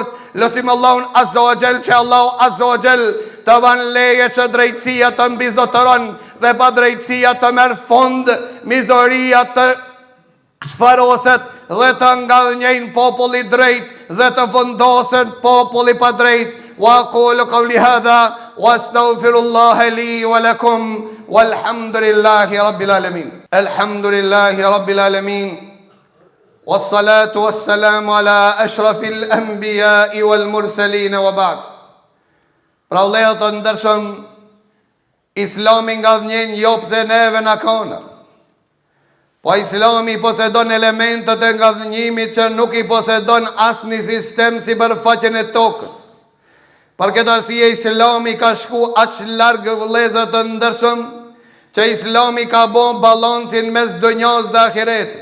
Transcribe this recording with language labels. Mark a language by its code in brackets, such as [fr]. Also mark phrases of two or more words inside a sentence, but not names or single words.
[sq] Lësim Allahun [ar] عز وجل [sq] që Allahu [ar] عز وجل [sq] të ban leje që drejtësia të mbizotëron dhe pa drejtësia të merë fund, mizoria të çfaroset dhe të ngadhnjejnë populli drejt dhe të fundosen populli pa drejt. [ar] وأقول قولي هذا وأستغفر الله لي ولكم والحمد لله رب العالمين. الحمد لله رب العالمين والصلاة والسلام على أشرف الأنبياء والمرسلين وبعد. [sq] Pra vëllezër të ndershëm, Islami ngadhnjen jo pse neve na kanë. Po Islami posedon elementet e ngadhnjimit që nuk i posedon asnjë sistem sipërfaqen e tokës. Për këtë arsye Islami ka shku aq larg vëllezër të ndershëm, që Islami ka bon balancin mes dunjos dhe ahiretit.